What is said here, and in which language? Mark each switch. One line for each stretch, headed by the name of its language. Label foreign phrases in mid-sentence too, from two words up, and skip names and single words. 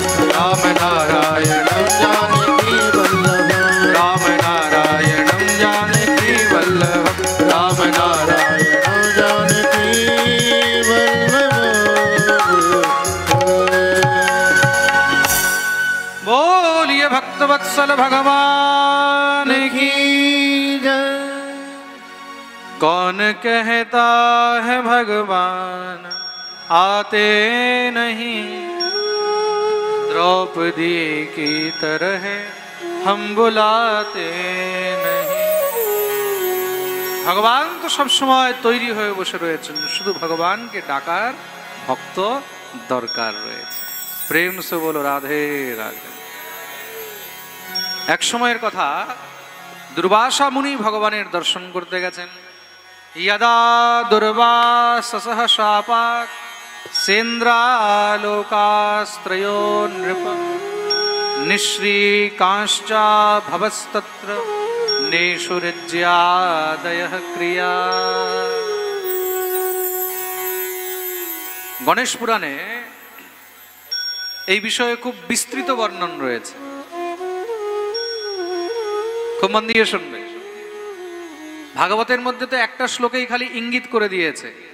Sanskrit: राम नारायणम जानकी वल्लभं राम नारायणम जानकी वल्लभम। राम नारायण जानकी वल्लभं।
Hindi: बोलिए भक्तवत्सल भगवान की। कौन कहता है भगवान आते नहीं, द्रौपदी की तरह हम बुलाते नहीं।
Bangla: ভগবান তো সব সময় তৈরি হয়ে বসে রয়েছেন, শুধু ভগবানকে ডাকার ভক্ত দরকার রয়েছে।
Hindi: प्रेम से बोलो राधे राधे।
Bangla: এক সময়ের কথা, দুর্বাসা মুনি ভগবানের দর্শন করতে গেছেন।
Sanskrit: यदा दुर्वाससः शापात् सेन्द्रालोकास्त्रयो नृप निःश्रीकांश्चा भवस्तत्र नेषुरिज्यादयः क्रिया।
Bangla: গণেশ পুরাণে এই বিষয়ে খুব বিস্তৃত বর্ণন রয়েছে, খুব মন দিয়ে শুনবে। ভাগবতের মধ্যে তো একটা শ্লোকেই খালি ইঙ্গিত করে দিয়েছে।